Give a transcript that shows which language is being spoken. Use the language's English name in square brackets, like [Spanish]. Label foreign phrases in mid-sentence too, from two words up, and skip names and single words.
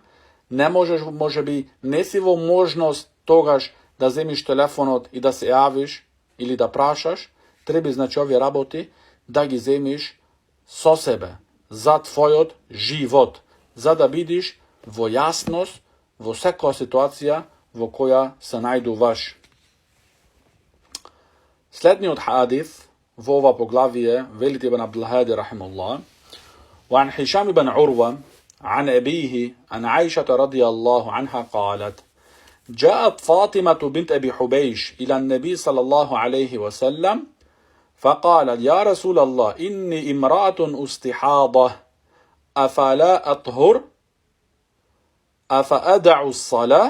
[Macedonian] Не можеш, можеби, не си во можност тогаш да земиш телефонот и да се јавиш или да прашаш, треба, значи, овие работи да ги земиш со себе, за твојот живот, за да бидиш во јасност во секоја ситуација во која се најдуваш. Следниот хадис во ова поглавие велит ибн Абдул-Хади рахимуллах: [Arabic] وعن هشام بن عروة عن أبيه عن عائشة رضي الله عنها قالت: جاءت فاطمة بنت أبي حبيش إلى النبي صلى الله عليه وسلم فقالت: يا رسول الله إني امرأة استحاضة أفلا أطهر أفأدع الصلاة؟